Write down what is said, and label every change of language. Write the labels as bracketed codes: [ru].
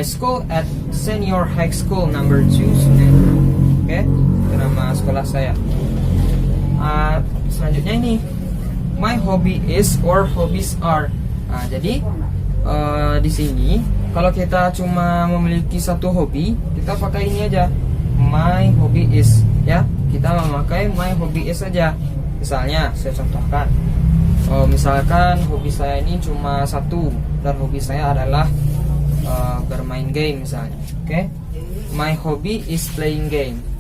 [en] I school at Senior High School number 2 Sunan. [id] Oke, itu nama sekolah saya. [en] Selanjutnya ini, my hobby is or hobbies are. [id] Jadi di sini kalau kita cuma memiliki satu hobi, kita pakai ini aja, my hobby is, ya. Kita memakai my hobby is saja. Misalnya saya contohkan, misalkan hobi saya ini cuma satu, dan hobi saya adalah bermain game misalnya. [en] Oke, my hobby is playing game.